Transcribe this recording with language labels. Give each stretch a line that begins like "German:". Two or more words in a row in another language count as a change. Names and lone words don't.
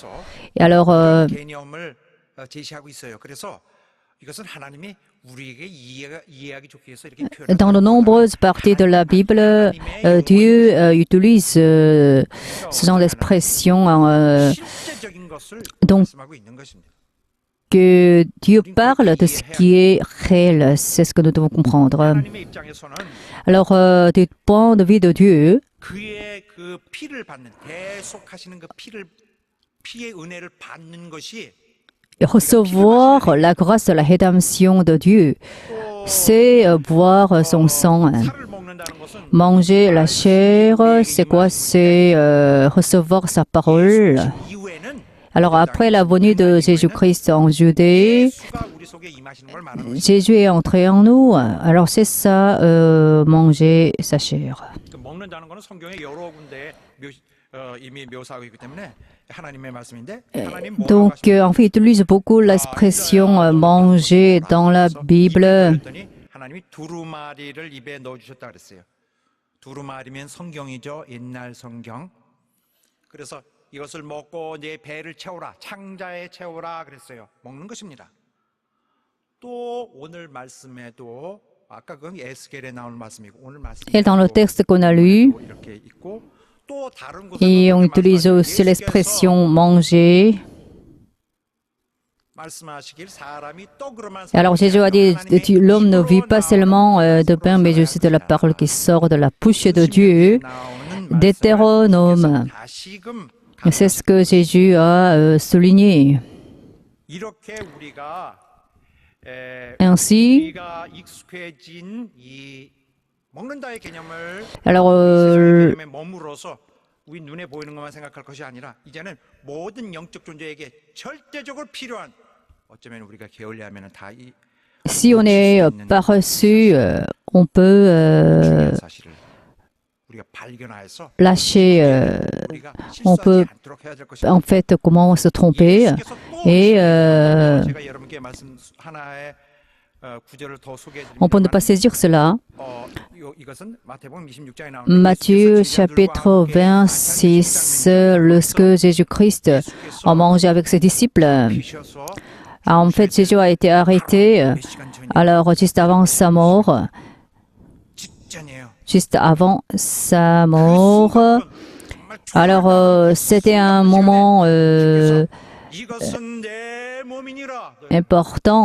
French: Et alors,
Korean: 개념을 제시하고 있어요. 그래서 이것은 하나님이 우리에게 이해하기 좋게 해서 이렇게 표현을
French: dans de nombreuses parties de la Bible, Dieu utilise ce genre d'expression
Korean: 실제적인 것을
French: donc
Korean: 말씀하고 있는 것입니다.
French: que Dieu parle de ce qui est réel. C'est ce que nous devons comprendre.
Korean: 하나님의 입장에서는
French: Alors, du point de vue de Dieu,
Korean: 그의 그 피를 받는 대속하시는 그 피의 은혜를 받는 것이
French: recevoir la grâce de la rédemption de Dieu, c'est boire son sang.
Korean: 살을 먹는다는 것은
French: Manger la chair, c'est quoi? C'est recevoir sa parole.
Korean: 이후에는
French: Alors après la venue de Jésus-Christ en Judée,
Korean: 예수가 우리 속에 임하시는 걸 말하는 거죠.
French: Jésus est entré en nous. Alors c'est ça, manger sa chair.
Korean: 그 먹는다는 거는 성경에 여러 군데 이미 묘사하고 있기 때문에 하나님의 말씀인데 하나님
French: Donc, en fait, il utilise beaucoup l'expression manger dans la Bible.
Korean: 그랬더니 하나님이 두루마리를 입에 넣어주셨다 그랬어요. 두루마리면 성경이죠. 옛날 성경. 그래서 이것을 먹고 내 배를 채우라. 창자에 채우라 그랬어요. 먹는 것입니다. 또 오늘 말씀에도 아까 그건 에스겔에 나오는 말씀이고 오늘 말씀
French: Et dans le texte qu'on a lu,
Korean: 이렇게 있고 또 다른
French: et on utilise aussi l'expression manger.
Korean: 말씀하시길 사람이 떡으로만
French: Alors Jésus a dit, l'homme ne vit pas seulement de pain, mais aussi de la parole qui sort de la bouche de Dieu. Deutéronome. C'est ce que Jésus a souligné.
Korean: 이렇게 우리가
French: Ainsi,
Korean: 우리가 익숙해진 이 먹는다의 개념을
French: alors
Korean: 개념에 머물러서 우리 눈에 보이는 것만 생각할 것이 아니라 이제는 모든 영적 존재에게 절대적으로 필요한 어쩌면 우리가 게을리하면 다 이
French: si on est paresseux, on peut
Korean: 사실을 우리가 발견해서
French: lâcher,
Korean: 우리가
French: on peut
Korean: 실수하지 않도록 해야 될 것입니다.
French: en fait comment se tromper.
Korean: 예수께서 또
French: Et
Korean: 제가 여러분께 말씀 하나의 구절을 더 소개해
French: on peut ne pas
Korean: 드리면
French: saisir cela.
Korean: 이것은 마태복음 26장에 나오는
French: Matthieu chapitre 26, lorsque Jésus-Christ a mangé avec ses disciples. En fait, Jésus a été arrêté, alors juste avant sa mort, alors c'était un moment important.